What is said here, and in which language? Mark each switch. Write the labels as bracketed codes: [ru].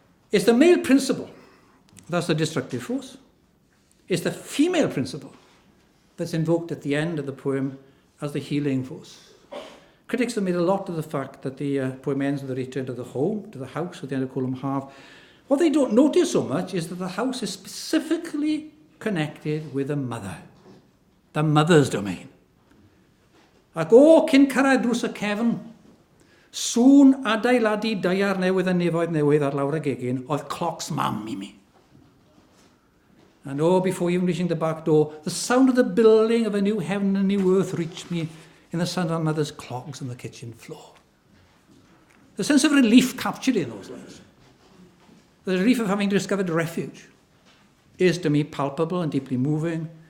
[en] It's the male principle that's the destructive force. It's the female principle that's invoked at the end of the poem as the healing force. Critics have made a lot of the fact that the poem ends with a return to the home, to the house at the end of Cwmwl Haf. What they don't notice so much is that the house is specifically connected with the mother, the mother's domain. [cy] Ac o cyn cyrraedd drws y cefn, sŵn adeiladu daiar newydd a nefoedd newydd ar lawr y gegin, oedd clocs mam i mi. [en] And oh, before even reaching the back door, the sound of the building of a new heaven and new earth reached me in the sound of mother's clogs on the kitchen floor. The sense of relief captured in those lines, the relief of having discovered refuge, is to me palpable and deeply moving.